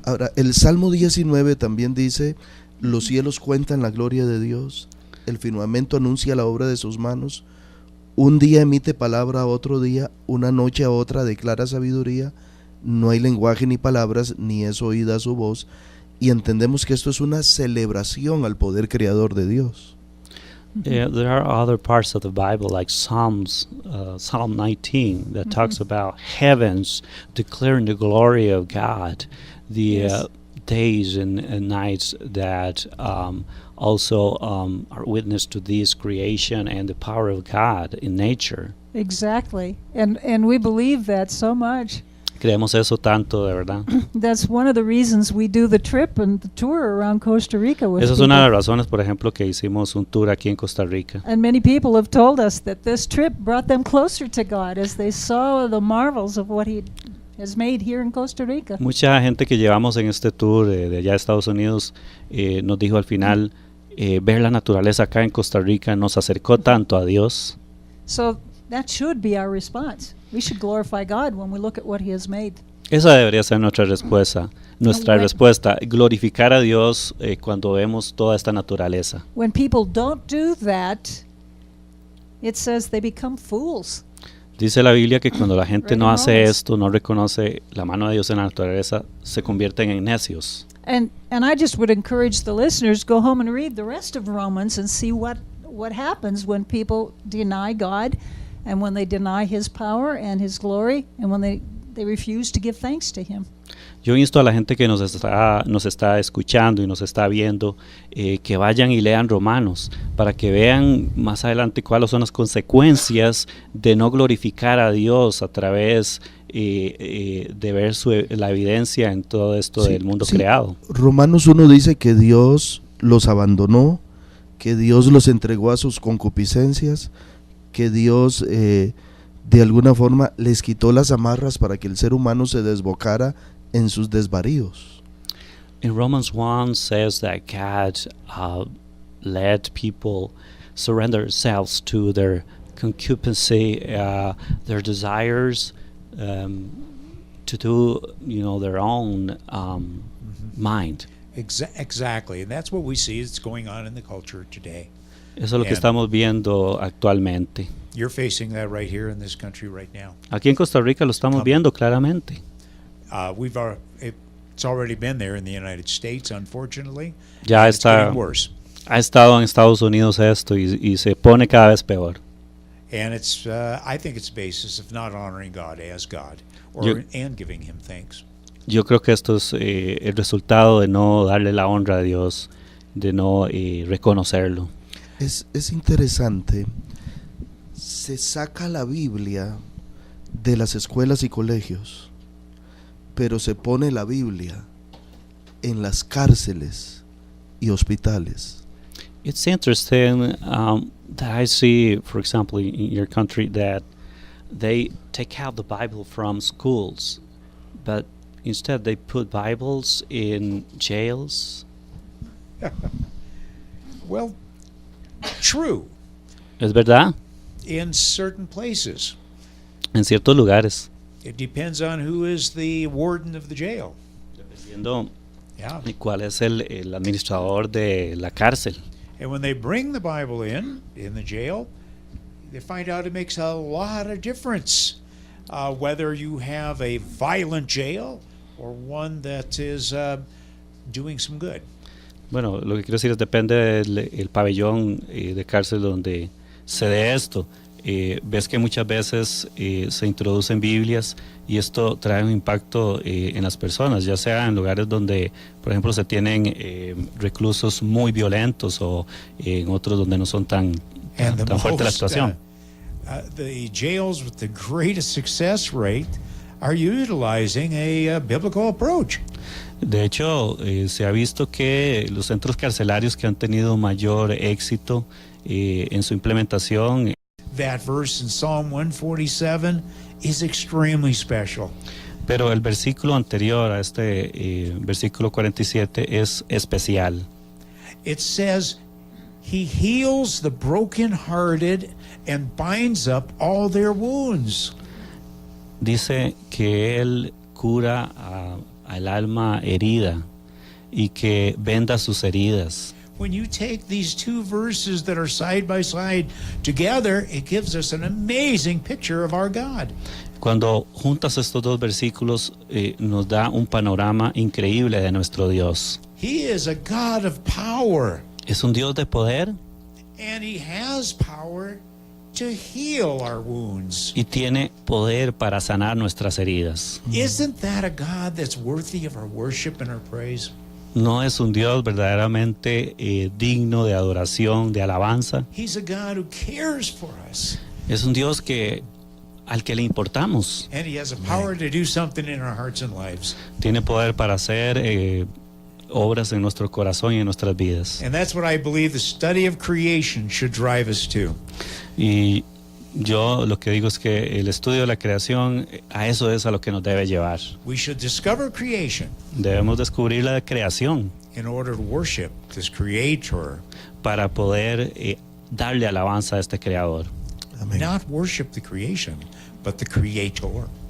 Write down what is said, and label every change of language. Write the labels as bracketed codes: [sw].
[es] Ahora, el Salmo 19 también dice, los cielos cuentan la gloria de Dios, el firmamento anuncia la obra de sus manos, un día emite palabra a otro día, una noche a otra declara sabiduría, no hay lenguaje ni palabras, ni es oída su voz, y entendemos que esto es una celebración al poder creador de Dios. [en] There are other parts of the Bible, like Psalm 19, that talks about heavens declaring the glory of God, the days and nights that also are witness to this creation and the power of God in nature. Exactly. And we believe that so much. [es] Creemos eso tanto, de verdad. [en] That's one of the reasons we do the trip and the tour around Costa Rica with [es] Esa es [en] people. [es] una de las razones, por ejemplo, que hicimos un tour aquí en Costa Rica. [en] And many people have told us that this trip brought them closer to God as they saw the marvels of what He has made here in Costa Rica. [es] Mucha gente que llevamos en este tour de allá de Estados Unidos nos dijo al final, ver la naturaleza acá en Costa Rica nos acercó tanto a Dios. [en] So that should be our response. We should glorify God when we look at what He has made. [es] Esa debería ser nuestra respuesta. Glorificar a Dios cuando vemos toda esta naturaleza. [en] When people don't do that, it says they become fools. [es] Dice la Biblia que cuando la gente no hace [en] Romans. [es] esto, no reconoce la mano de Dios en la naturaleza, se convierten en necios. [en] And I just would encourage the listeners, go home and read the rest of Romans and see what happens when people deny God and when they deny His power and His glory and when they refuse to give thanks to Him. [es] Yo insto a la gente que nos está escuchando y nos está viendo que vayan y lean Romanos para que vean más adelante cuáles son las consecuencias de no glorificar a Dios a través de ver la evidencia en todo esto del mundo creado. Romanos 1 dice que Dios los abandonó, que Dios los entregó a sus concupiscencias, que Dios de alguna forma les quitó las amarras para que el ser humano se desbocara en sus desvaríos. [en] In Romans 1 says that God let people surrender themselves to their concupiscence, their desires, to do their own mind. Exactly, and that's what we see is going on in the culture today. [es] Eso es lo que estamos viendo actualmente. [en] You're facing that right here in this country right now. [es] Aquí en Costa Rica lo estamos viendo claramente. [en] It's already been there in the United States, unfortunately. [es] Ya [en] It's getting worse. [es] Ha estado en Estados Unidos esto y se pone cada vez peor. [en] And it's, I think it's basis of not honoring God as God, and giving Him thanks. [es] Yo creo que esto es el resultado de no darle la honra a Dios, de no reconocerlo. Es interesante, se saca la Biblia de las escuelas y colegios, pero se pone la Biblia en las cárceles y hospitales. [en] It's interesting that I see, for example, in your country, that they take out the Bible from schools, but instead they put Bibles in jails. Well, true [es] Es verdad, [en] in certain places. [es] en ciertos lugares. [en] It depends on who is the warden of the jail. [es] Dependiendo [en] Yeah. [es] de cuál es el administrador de la cárcel. [en] And when they bring the Bible in the jail, they find out it makes a lot of difference whether you have a violent jail or one that is doing some good. [es] Bueno, lo que quiero decir es depende del el pabellón de cárcel donde se dé esto. Ves que muchas veces se introducen Biblias y esto trae un impacto en las personas, ya sea en lugares donde, por ejemplo, se tienen reclusos muy violentos o en otros donde no son tan fuerte la situación. [en] The jails with the greatest success rate are utilizing a biblical approach. [es] De hecho, se ha visto que los centros carcelarios que han tenido mayor éxito en su implementación. [en] That verse in Psalm 147 is extremely special. [es] Pero el versículo anterior a este versículo 47 es especial. [en] It says, He heals the brokenhearted and binds up all their wounds. [es] Dice que Él cura al alma herida y que venda sus heridas. [en] When you take these two verses that are side by side together, it gives us an amazing picture of our God. [es] Cuando juntas estos dos versículos, nos da un panorama increíble de nuestro Dios. [en] He is a God of power, [es] Es un Dios de poder [en] and He has power to heal our wounds. [es] y tiene poder para sanar nuestras heridas. [en] Isn't that a God that's worthy of our worship and our praise? [es] No es un Dios verdaderamente digno de adoración, de alabanza. [en] He's a God who cares for us, [es] Es un Dios al que le importamos. [en] and He has a power to do something in our hearts and lives. [es] Tiene poder para hacer obras en nuestro corazón y en nuestras vidas. [en] And that's what I believe the study of creation should drive us to. [es] Y yo lo que digo es que el estudio de la creación, a eso es a lo que nos debe llevar. [en] We should discover creation [es] Debemos descubrir la creación [en] in order to worship this creator, [es] para poder darle alabanza a este creador. Amén. [en] not worship the creation, but the creator.